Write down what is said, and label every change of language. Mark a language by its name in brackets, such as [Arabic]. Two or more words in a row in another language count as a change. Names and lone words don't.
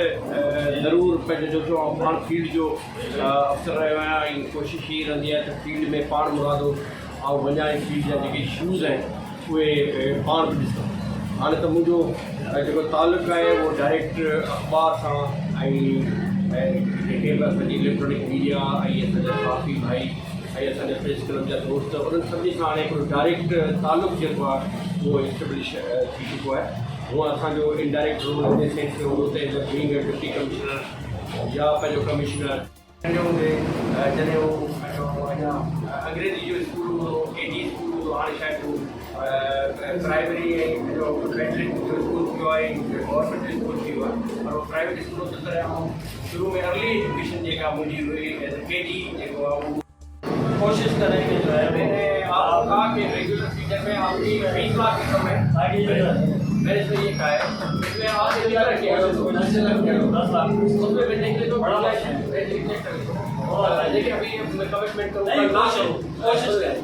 [Sindhi] ज़रूर पंहिंजो जो पाण फील्ड जो अफसर रहियो आहियां, कोशिश यही रहंदी आहे त फील्ड में पाण मुरादो ऐं वञा फील्ड जा जेके इशूज़ आहिनि उहे पाण बि ॾिसूं। हाणे त मुंहिंजो जेको तालुक़ु आहे उहो डायरेक्ट अख़बार सां जेके बि असांजी [English] electronic media [Sindhi] असांजा सहाफ़ी भाई असांजा [English] press club [Sindhi] जा दोस्त उन्हनि सभिनी सां हाणे हिकिड़ो डायरेक्ट तालुक़ु जेको आहे उहो इस्टेब्लिश थी चुको आहे। वो असांजो [English] indirect role in the sense [Sindhi] में हूंदो त [English] being a deputy commissioner [Sindhi] या पंहिंजो कमिश्नर जॾहिं उहो अञा अंग्रेजी जो स्कूल हूंदो, केजी स्कूल हूंदो, हाणे शायदि उहो प्राइमरी ऐं पंहिंजो मैट्रिक जो स्कूल थी वियो आहे, गवर्नमेंट जो स्कूल थी वियो आहे, पर उहो प्राइवेट स्कूल त तरह शुरू में [English] early education [Sindhi] जेका मुंहिंजी हुई [English] as a KG [Sindhi] जेको आहे उहो [Urdu] کوشش کریں کہ جو ہے میں نے آپ کو کہا کہ [English] regular feature [Urdu] میں آپ کی 20 لاکھ کی کم ہے، میں نے تو یہ کہا ہے اس میں آپ کیا رکھیے 10 لاکھ اس میں بھیجنے کے لیے تو بڑا دیکھیے ابھی میں کمٹمنٹ کروں گا کوشش کریں.